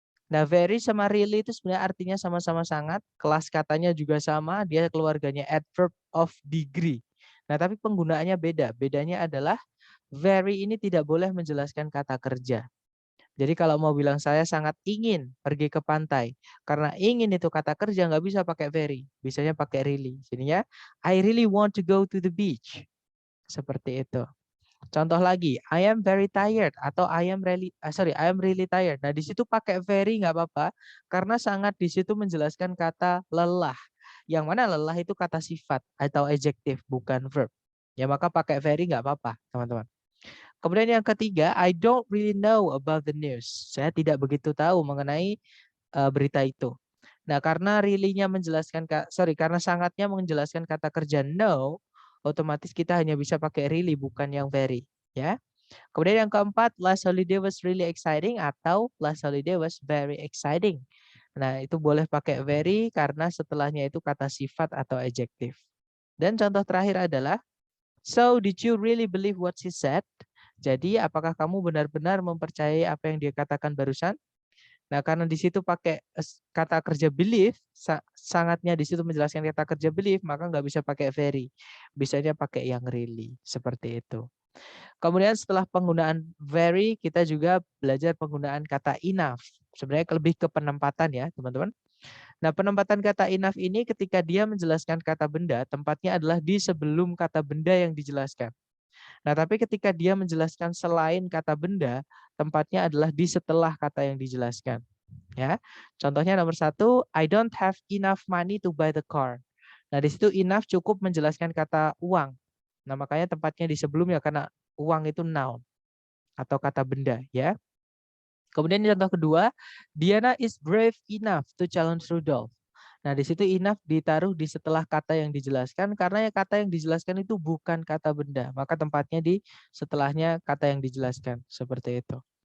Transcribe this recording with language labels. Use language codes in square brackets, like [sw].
[id] Nah, very sama really itu sebenarnya artinya sama-sama sangat. Kelas katanya juga sama, dia keluarganya adverb of degree. Nah, tapi penggunaannya beda. Bedanya adalah very ini tidak boleh menjelaskan kata kerja. Jadi kalau mau bilang saya sangat ingin pergi ke pantai. Karena ingin itu kata kerja, nggak bisa pakai very. Bisanya pakai really. Jadinya, [en] I really want to go to the beach. [id] Seperti itu. Contoh lagi, [en] I am very tired atau I am really tired. [id] Nah, di situ pakai very nggak apa-apa karena sangat di situ menjelaskan kata lelah. Yang mana lelah itu kata sifat atau adjektif bukan verb. Ya maka pakai very nggak apa-apa, teman-teman. Kemudian yang ketiga, [en] I don't really know about the news. [id] Saya tidak begitu tahu mengenai berita itu. Nah, karena really-nya menjelaskan karena sangatnya menjelaskan kata kerja no, otomatis kita hanya bisa pakai really bukan yang very, ya. Kemudian yang keempat, [en] last holiday was really exciting atau last holiday was very exciting. [id] Nah, itu boleh pakai very karena setelahnya itu kata sifat atau adjektif. Dan contoh terakhir adalah, [en] so did you really believe what she said? [id] Jadi, apakah kamu benar-benar mempercayai apa yang dia katakan barusan? Nah, karena di situ pakai kata kerja believe, sangatnya di situ menjelaskan kata kerja believe, maka nggak bisa pakai very. Bisanya pakai yang really, seperti itu. Kemudian setelah penggunaan very, kita juga belajar penggunaan kata enough. Sebenarnya lebih ke penempatan ya, teman-teman. Nah, penempatan kata enough ini ketika dia menjelaskan kata benda, tempatnya adalah di sebelum kata benda yang dijelaskan. Nah, tapi ketika dia menjelaskan selain kata benda, tempatnya adalah di setelah kata yang dijelaskan. Ya, contohnya nomor 1, [en] I don't have enough money to buy the car. [id] Nah, di situ enough cukup menjelaskan kata uang. Nah, makanya tempatnya di sebelumnya karena uang itu noun atau kata benda, ya. Kemudian contoh kedua, [en] Diana is brave enough to challenge Rudolph. [id] Nah, di situ enough ditaruh di setelah kata yang dijelaskan karena ya kata yang dijelaskan itu bukan kata benda, maka tempatnya di setelahnya kata yang dijelaskan, seperti itu.